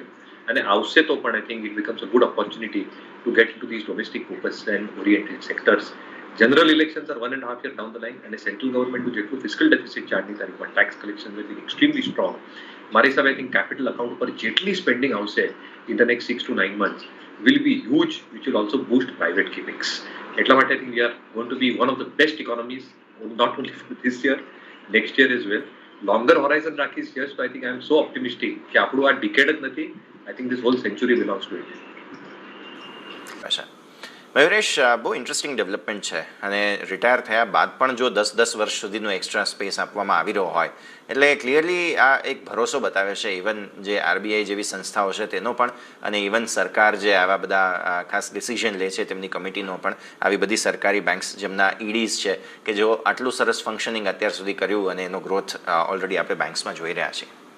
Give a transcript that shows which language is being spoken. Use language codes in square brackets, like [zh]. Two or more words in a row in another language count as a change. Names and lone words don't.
[gu] અને આવશે તો પણ [en] I think it becomes a good opportunity to get in to this domestic focus and oriented sectors. general elections are 1.5 year down the line, [gu] અને [en] central government's [gu] જેટલું [en] fiscal deficit [gu] 4ની તારીખમાં, [en] tax collection will be extremely strong. [gu] મારી હિસાબે [en] I think capital account [gu] પર જેટલી સ્પેન્ડિંગ આવશે [en] in the next 6 to 9 months will be huge, which will also boost private capex. [gu] એટલા માટે [en] I think we are going to be one of the best economies, not only for this year, next year as well. Longer horizon રાખીશ, yes, so I think I am so optimistic [gu] કે આપણું આ decade જ નથી, [en] I think this whole century belongs to India. [gu] મયુરેશ, બહુ ઇન્ટરેસ્ટિંગ ડેવલપમેન્ટ છે અને રિટાયર થયા બાદ પણ જો 10 વર્ષ સુધીનો [en] extra space [gu] આપવામાં આવી રહ્યો હોય એટલે ક્લિયરલી આ એક ભરોસો બતાવે છે ઇવન જે આરબીઆઈ જેવી સંસ્થાઓ છે તેનો પણ, અને ઇવન સરકાર જે આવા બધા ખાસ ડિસિઝન લે છે તેમની કમિટીનો પણ, આવી બધી સરકારી બેંક્સ જેમના ઈડીઝ છે કે જેઓ આટલું સરસ ફંક્શનિંગ અત્યાર સુધી કર્યું અને એનો ગ્રોથ ઓલરેડી આપણે બેંક્સમાં જોઈ રહ્યા છીએ.